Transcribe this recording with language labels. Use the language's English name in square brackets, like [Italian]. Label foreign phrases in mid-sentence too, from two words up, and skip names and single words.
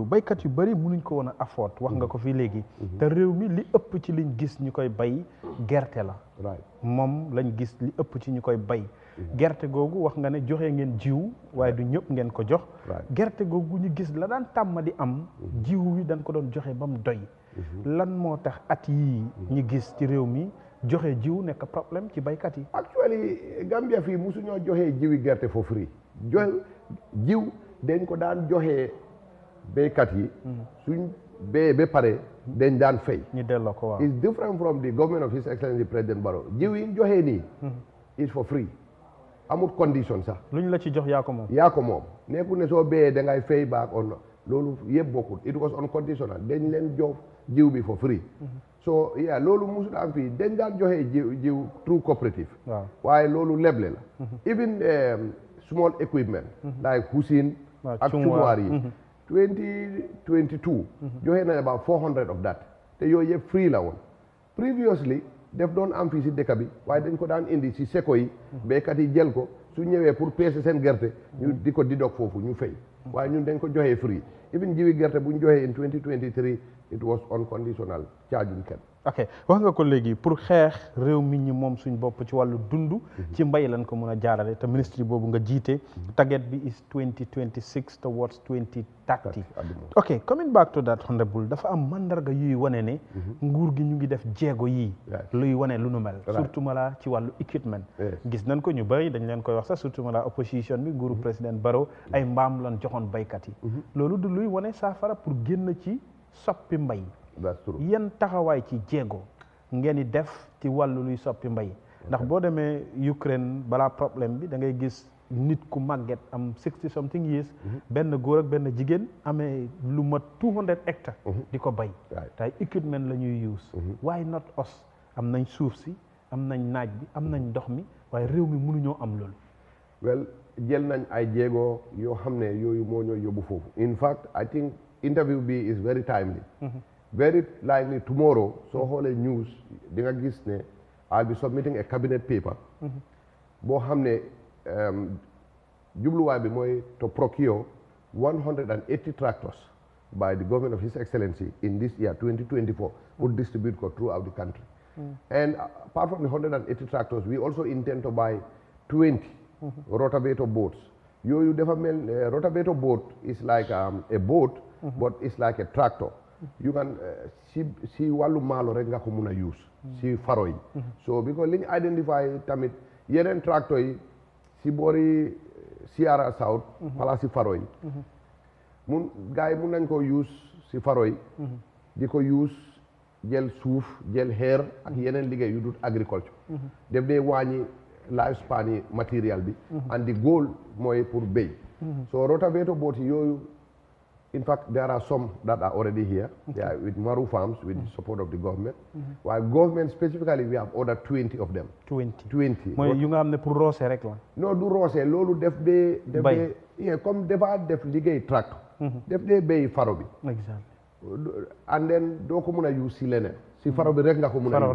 [Wolof] baykat yu bëri mënuñ ko woon a afford wax nga ko fii léegi te réew mi li ëpp ci liñ gis ñu koy bay gerte la moom lañ gis li ëpp ci ñu koy bay gerte googu wax nga ne joxe ngeen jiw waaye du ñëpp ngeen ko jox gerte googu ñu gis la daan tàmm di am jiw wi dañ ko doon joxe ba mu doy lan moo tax at yii ñu gis ci réew mi joxe jiw nekk problème ci baykat yi actually Gambia fii musu ñoo joxe jiwi gerte [English] for free [Wolof] joxe jiw dañ ko daan joxe baykat yi suñ bee ba pare dañ daan fay ñu delloo ko waaw [English] it's different from the government of His Excellency President Barrow [Wolof] jiw yi joxe nii [English] is for free [Wolof] amul condition sax lu ñu la ci jox yaa ko moom nekkul ne soo béyee da ngay fay [English] back on [Wolof] loolu yëpp bokkul [English] it was unconditional [Wolof] dañ leen jox jiw bi [English] for free [Wolof] so loolu musul am fii dañ daan joxe jiw through cooperative waaye loolu leble la [English] even small equipment like [Wolof] Hussein ak Cumwaar yi 2022 joxe na [English] about 400 of that [Wolof] te yooyu yëpp free la woon previously def doon am fii si dëkk bi waaye dañ ko daan indi si seko yi béykat yi jël ko su ñëwee pour peese seen gerte ñu di ko didog foofu ñu fay waaye ñun dañ ko joxee free even jiwi gerte bu ñu joxee [English] in 2023 it was unconditional charging [Wolof] kenn ok wax nga ko léegi pour xeex réew mi ñi moom suñ bopp ci wàllu dund ci mbay lañ ko mën a jaarale te ministre boobu nga jiite target bi [English] is 2026 towards 2030 ok coming back to that honorable [Wolof] dafa am mandarga yuy wane ne nguur gi ñu ngi def jéego yii luy wane lu nu mel surtout mala ci wàllu equipment gis nañ ko ñu bëri dañ leen koy wax sax surtout mala opposition bi nguuru président Barrow ay mbaam lan joxoon baykat yi loolu du luy wane saafara pour génn ci soppi mbay yan taxawaay ci jéego ngeen di def ci wàllu luy soppi mbay ndax boo demee Ukraine balaa problème bi da ngay gis nit ku màgget am [English] 60 something years [Wolof] benn góor ak benn jigéen amee lu mat 200 hectares di ko bay tay equipment la ñuy use [English] why not us [Wolof] am nañ suuf si am nañ naaj bi am nañ ndox mi waaye réew mi mënuñoo am loolu well jël nañ ay jéego yoo xam ne yooyu moo ñoo yóbbu foofu [English] in fact I think [Wolof] interview bi [English] is very timely very likely tomorrow [Wolof] soo xoolee news di nga gis ne [English] I'll be submitting a cabinet paper [Wolof] boo xam ne jubluwaay bi mooy [English] to procure 180 tractors by the government of His Excellency in this year 2024 pour distribute ko throughout the country and apart from the 180 tractors we also intend to buy 20 rotavator boats [Wolof] yooyu dafa mel [English] rotavator boat is like a boat but it's like a tractor you can [Wolof] si wàllu maalo rek nga ko mun a use si faro yi so because li ñu identify tamit yeneen tractor yi si boori Sierra South pala si faro yi gars yi mun nañ ko use si faro yi di ko use jël suuf jël xeer ak yeneen liggéey yu dul agriculture def dee wàññi lifespan yi matériel bi [English] and the goal [Wolof] mooy pour béy so rotavator boat yi yooyu [English] in fact there are some that are already here with Maru Farms with the support of the government while government specifically we have ordered 20 of them [Wolof] 20 mooy yu nga xam ne pour roose rek la non du roose loolu def dee comme dafa def liggéey tracteur def dee béy faro bi and then doo ko mun a use si leneen si faro bi rek nga ko mun a